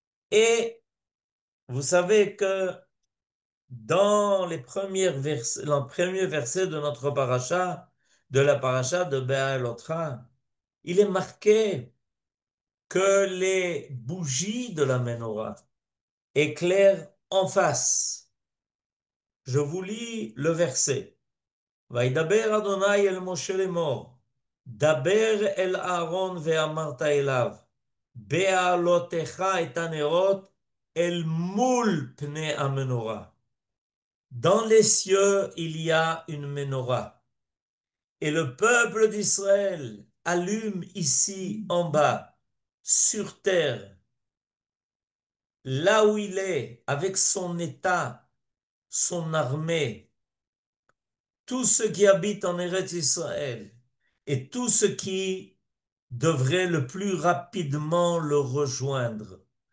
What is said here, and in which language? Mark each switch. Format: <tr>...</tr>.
<fr>Et vous savez que dans le premier verset de notre paracha, de la paracha de Béalotra, il est marqué que les bougies de la menorah éclairent en face. Je vous lis le verset.</fr> <he>וידבר אדוני אל משה לאמור, דבר אל אהרון ואמרת אליו, בעלותך את הנרות אל מול פני המנורה.</he> <fr>Dans les cieux, il y a une menorah. Et le peuple d'Israël allume ici en bas, sur terre, là où il est, avec son état, son armée, tous ceux qui habitent en Eretz Israël et tous ceux qui devraient le plus rapidement le rejoindre.</fr>